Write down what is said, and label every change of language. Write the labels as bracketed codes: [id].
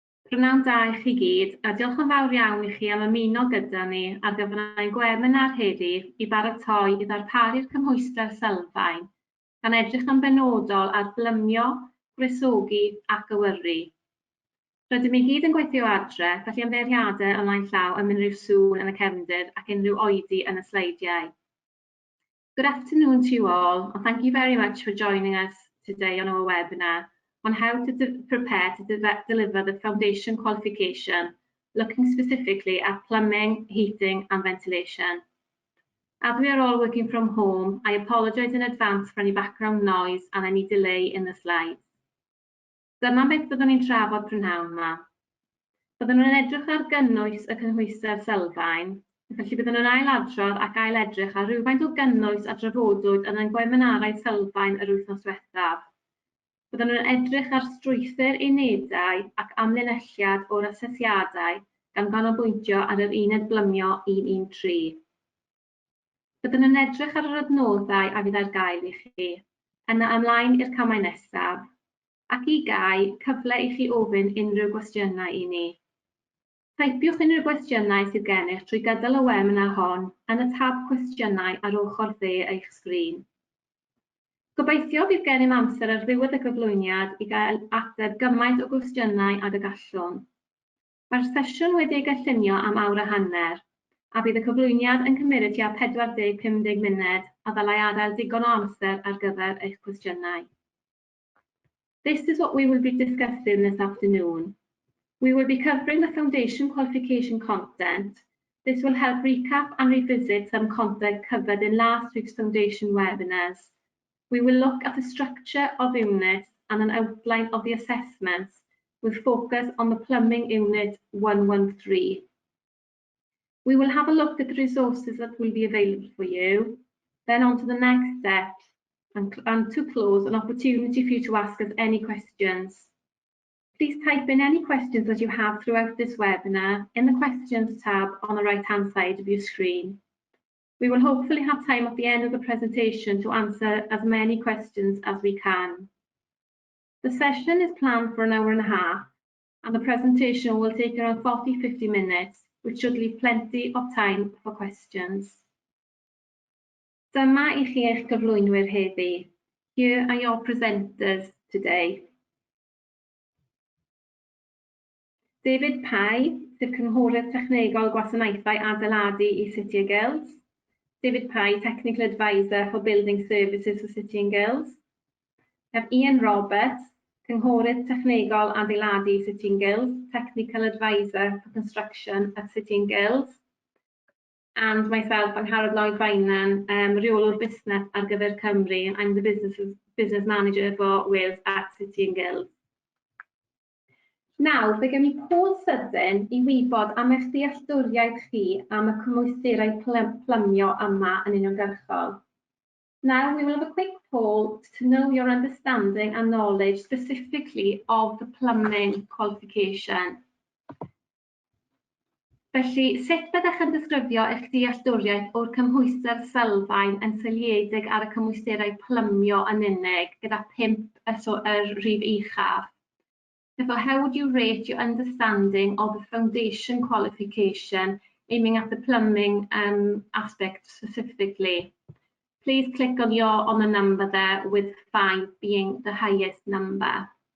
[cy] Prynawn da i chi gyd, a diolch yn fawr iawn i chi am ymuno gyda ni ar gyfer ein gwebinar heddi i baratoi i ddarparu'r cymhwyster sylfaen, gan edrych yn benodol ar blymio, gwresogi ac awyru. Rydym i gyd yn gweithio adre, felly ymddeiriadau ymlaen llaw am unrhyw sŵn yn y cefndir ac unrhyw oedi yn y sleidiau. [en] Good afternoon to you all, and thank you very much for joining us today on our webinar on how to prepare to deliver the foundation qualification, looking specifically at plumbing, heating and ventilation. As we are all working from home, I apologise in advance for any background noise and any delay in the slides. [cy] Dyma beth byddwn ni'n trafod prynhawn yma. Byddwn nhw'n edrych ar gynnwys y cynhwyster sylfaen, felly byddwn nhw'n ailadrodd ac ailedrych ar rhywfaint o gynnwys a drafodwyd yn ein gweminarau sylfaen yr wythnos diwethaf. Byddwn nhw'n edrych ar strwythur unedau ac amlinelliad o'r asesiadau gan ganolbwyntio ar yr uned blymio 113. Byddwn nhw'n edrych ar yr adnoddau a fydd ar gael i chi, yna ymlaen i'r camau nesaf, ac i gau cyfle i chi ofyn unrhyw gwestiynau i ni. Taipiwch unrhyw gwestiynau sydd gennych trwy gydol y webinar hon yn y tab cwestiynau ar ochr dde eich sgrin. Gobeithio bydd gennym amser ar ddiwedd y gyflwyniad i gael ateb gymaint o gwestiynau ag y gallwn. Mae'r sesiwn wedi ei gynllunio am awr a hanner, a bydd y cyflwyniad yn cymryd tua 40-50 munud a ddylai adael digon o amser ar gyfer eich cwestiynau. [en] This is what we will be discussing this afternoon. We will be covering the foundation qualification content. This will help recap and revisit some content covered in last week's foundation webinars. We will look at the structure of units and an outline of the assessments with focus on the plumbing unit 113. We will have a look at the resources that will be available for you, then on to the next steps, and to close, an opportunity for you to ask us any questions. Please type in any questions that you have throughout this webinar in the questions tab on the right-hand side of your screen. We will hopefully have time at the end of the presentation to answer as many questions as we can. The session is planned for an hour and a half, and the presentation will take around 40-50 minutes, which should leave plenty of time for questions. [cy] Dyma i chi eich gyflwynwyr heddi. [en] Here are your presenters today. [cy] David Pye, sef Cynghorydd Technegol Gwasanaethau Adeiladu i City and Guilds. [en] David Pye, Technical Advisor for Building Services for City and Guilds. We have Ian Roberts, [cy] Cynghorydd Technegol Adeiladu [en] City and Guilds, Technical Advisor for Construction at City and Guilds. And myself, [cy] Angharad Lloyd Fainan, Rheolwr Busnes ar gyfer Cymru. [en] I'm the business manager for Wales at City and Guilds. [cy] Nawr, fe gen i Paul sydyn i wybod am eich dealltwriaeth chi am y cymwysterau plymio yma yn uniongyrchol. [en] Now, we will have a quick poll to know your understanding and knowledge specifically of the plumbing qualification. [cy] Felly, sut byddech yn disgrifio eich dealltwriaeth o'r cymhwyster sylfaen yn seiliedig ar y cymwysterau plymio yn unig, gyda 5 yr rhif uchaf? [en] Therefore, how would you rate your understanding of the foundation qualification, aiming at the plumbing aspect specifically? Please click on the number there, with 5 being the highest number.